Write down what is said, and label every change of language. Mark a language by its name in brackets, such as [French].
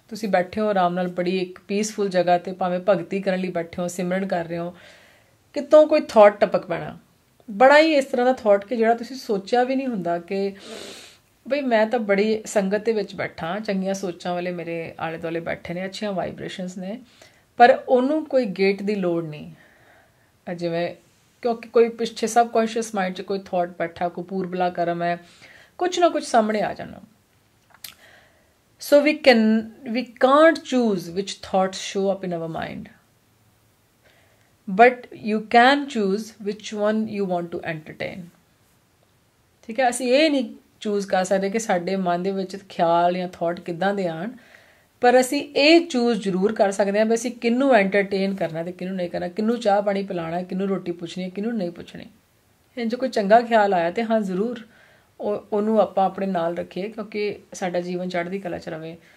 [Punjabi] ਤੁਸੀਂ ਬੈਠੇ ਹੋ ਆਰਾਮ ਨਾਲ, ਬੜੀ ਇੱਕ ਪੀਸਫੁਲ ਜਗ੍ਹਾ 'ਤੇ, ਭਾਵੇਂ ਭਗਤੀ ਕਰਨ ਲਈ ਬੈਠੇ ਹੋ, ਸਿਮਰਨ ਕਰ ਰਹੇ ਹੋ, ਕਿਤੋਂ ਕੋਈ ਥਾਟ ਟਪਕ ਪੈਣਾ, ਬੜਾ ਹੀ ਇਸ ਤਰ੍ਹਾਂ ਦਾ ਥਾਟ ਕਿ ਜਿਹੜਾ ਤੁਸੀਂ ਸੋਚਿਆ ਵੀ ਨਹੀਂ ਹੁੰਦਾ ਕਿ ਬਈ ਮੈਂ ਤਾਂ ਬੜੀ ਸੰਗਤ ਦੇ ਵਿੱਚ ਬੈਠਾ, ਚੰਗੀਆਂ ਸੋਚਾਂ ਵਾਲੇ ਮੇਰੇ ਆਲੇ ਦੁਆਲੇ ਬੈਠੇ ਨੇ, ਅੱਛੀਆਂ ਵਾਈਬ੍ਰੇਸ਼ਨਸ ਨੇ, ਪਰ ਉਹਨੂੰ ਕੋਈ ਗੇਟ ਦੀ ਲੋੜ ਨਹੀਂ। ਜਿਵੇਂ ਕਿਉਂਕਿ ਕੋਈ ਪਿੱਛੇ ਸਬ ਕੌਂਸ਼ੀਅਸ ਮਾਈਂਡ 'ਚ ਕੋਈ ਥਾਟ ਬੈਠਾ, ਕੋਈ ਪੂਰਬਲਾ ਕਰਮ ਹੈ, ਕੁਛ ਨਾ ਕੁਛ ਸਾਹਮਣੇ ਆ ਜਾਣਾ। [English] So we can't choose which thoughts show up in our mind, but you can choose which one you want to entertain. [Punjabi] ਠੀਕ ਹੈ, ਅਸੀਂ ਇਹ ਨਹੀਂ ਚੂਜ਼ ਕਰ ਸਕਦੇ ਕਿ ਸਾਡੇ ਮਨ ਦੇ ਵਿੱਚ ਖਿਆਲ ਜਾਂ ਥਾਟ ਕਿੱਦਾਂ ਦੇ ਆਉਣ, ਪਰ ਅਸੀਂ ਇਹ ਚੂਜ਼ ਜ਼ਰੂਰ ਕਰ ਸਕਦੇ ਹਾਂ ਵੀ ਅਸੀਂ ਕਿਹਨੂੰ ਐਂਟਰਟੇਨ ਕਰਨਾ ਅਤੇ ਕਿਹਨੂੰ ਨਹੀਂ ਕਰਨਾ, ਕਿਹਨੂੰ ਚਾਹ ਪਾਣੀ ਪਿਲਾਉਣਾ, ਕਿਹਨੂੰ ਰੋਟੀ ਪੁੱਛਣੀ ਹੈ, ਕਿਹਨੂੰ ਨਹੀਂ ਪੁੱਛਣੀ। ਜੇ ਕੋਈ ਚੰਗਾ ਖਿਆਲ ਆਇਆ ਤਾਂ ਹਾਂ ਜ਼ਰੂਰ ਉਹਨੂੰ ਆਪਾਂ ਆਪਣੇ ਨਾਲ ਰੱਖੀਏ, ਕਿਉਂਕਿ ਸਾਡਾ ਜੀਵਨ ਚੜ੍ਹਦੀ ਕਲਾ 'ਚ ਰਵੇ।